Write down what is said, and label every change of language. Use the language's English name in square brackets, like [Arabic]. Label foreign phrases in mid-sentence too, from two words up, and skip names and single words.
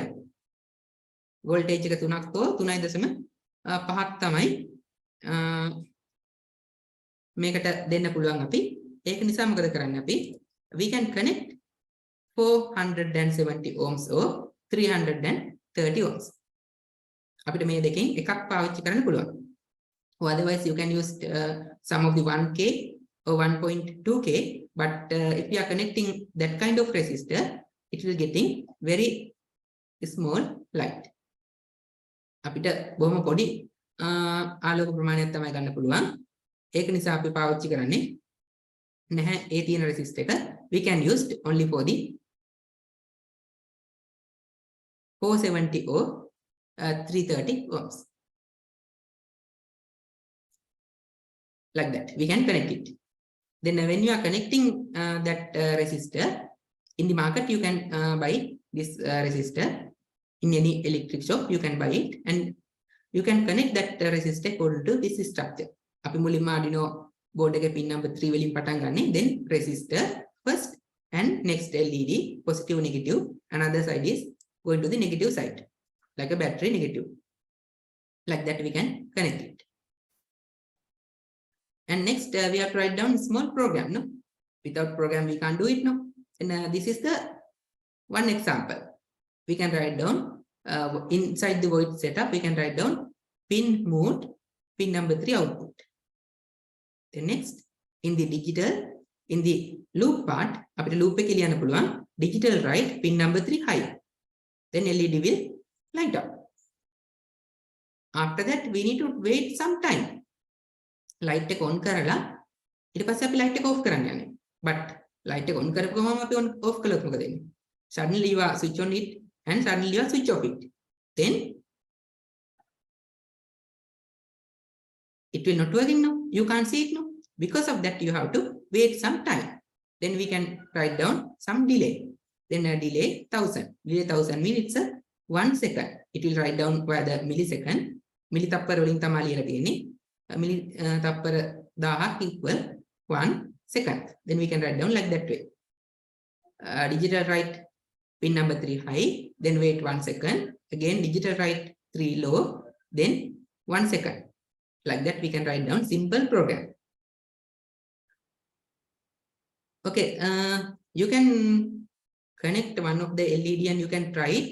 [Sinhala] Voltage එක 3ක් තෝ 3.5ක් තමයි මේකට දෙන්න පුළුවන් අපි. ඒක නිසා මොකද කරන්නේ අපි? [English] We can connect 470 ohms or 330 ohms. [Sinhala] අපිට මේ දෙකෙන් එකක් පාවිච්චි කරන්න පුළුවන්. [English] Or otherwise you can use some of the 1K or 1.2K, but if you are connecting that kind of resistor, it will getting very small light. [Sinhala] අපිට බොහොම පොඩි ආලෝක ප්‍රමාණයක් තමයි ගන්න පුළුවන්. ඒක නිසා අපි පාවිච්චි කරන්නේ නැහැ ඒ තියෙන resistor එක. [English] We can use only for the 470 or 330 ohms. Like that, we can connect it. Then when you are connecting that resistor in the market, you can buy this resistor in any electric shop. You can buy it and you can connect that resistor according to this structure. [Sinhala] අපි මුලින්ම Arduino board එකේ [English] pin number [Sinhala] 3 වලින් පටන් ගන්න. [English] Then resistor first and next LED positive negative. Another side is going to the negative side, like a battery negative. Like that we can connect it. And next we have to write down small program. No, without program we can't do it. No, and this is the one example. We can write down inside the void setup. We can write down pin mode, pin number 3 output. Then next in the digital, in the loop part, after [Sinhala] loop එක ලියන්න පුළුවන් [English] digital write pin number 3 high. Then LED will light up. After that we need to wait some time. [Sinhala] Light එක on කරලා ඊට පස්සේ අපි light එක off කරන්න යන්නේ. But light එක on කරපු ගමන් අපි off කළොත් මොකද වෙන්නේ? [English] Suddenly you are switch on it and suddenly you are switch off it. Then it will not working now. You can't see it now. Because of that you have to wait some time. Then we can write down some delay. Then a delay 1000. Delay 1000 means it's a 1 second. It will write down by the millisecond. [Sinhala] Millitappar වලින් තමයි ලියලා තියෙන්නේ. [English] Millitappar 1000 equal 1 second. Then we can write down like that way. Digital write pin number 3 high, then wait 1 second. Again digital write 3 low, then 1 second. Like that we can write down simple program. Okay, you can connect one of the LED and you can try it.